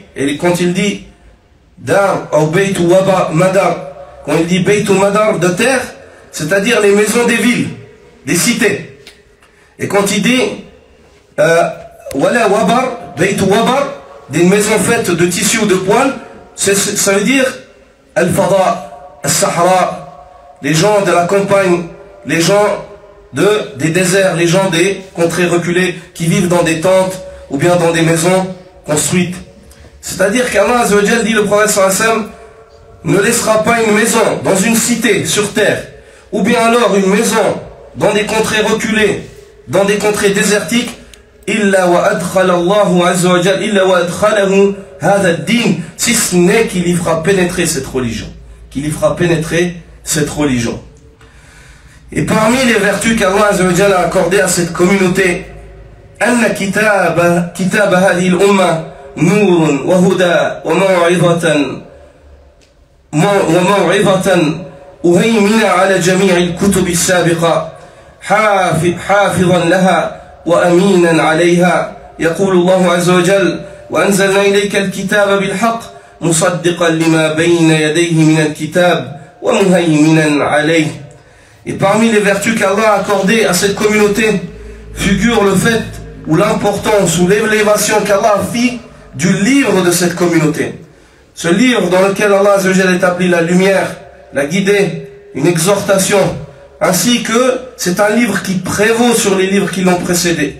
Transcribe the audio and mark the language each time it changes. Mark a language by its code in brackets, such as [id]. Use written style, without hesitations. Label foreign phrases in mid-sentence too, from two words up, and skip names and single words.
[fr] Et quand il dit dar ou beit ou madar, quand il dit beit ou madar de terre, c'est-à-dire les maisons des villes, des cités. Et quand il dit [ar] ولا وبر, [fr] beit ou wabar, des maisons faites de tissu ou de poils, ça veut dire [ar] الفضاء، الصحراء, [fr] les gens de la campagne, les gens des déserts, les gens des contrées reculées qui vivent dans des tentes ou bien dans des maisons construites. C'est-à-dire qu'Allah [ar] عز وجل [fr] dit, le prophète [ar] صلى الله عليه وسلم [fr] ne laissera pas une maison dans une cité sur terre, ou bien alors une maison dans des contrées reculées, dans des contrées désertiques, [ar] إلا وأدخل الله عز وجل إلا وأدخله هذا الدين, [fr] si ce n'est qu'il y fera pénétrer cette religion, qu'il y fera pénétrer cette religion. Et parmi les vertus qu'Allah [ar] عز وجل [fr] a accordées à cette communauté, [ar] أن كتاب هذه الأمة نور وهدى وموعظة أهيمن على جميع الكتب السابقة حافظا لها وأمينا عليها. يقول الله عز وجل وأنزلنا إليك الكتاب بالحق مصدقا لما بين يديه من الكتاب ومهيمنا عليه. [fr] Et parmi les vertus qu'Allah a accordées à cette communauté figure le fait ou l'importance ou l'élévation qu'Allah fit du livre de cette communauté. Ce livre dans lequel Allah [ar] عز وجل [fr] établit la lumière, la guidée, une exhortation, ainsi que c'est un livre qui prévaut sur les livres qui l'ont précédé.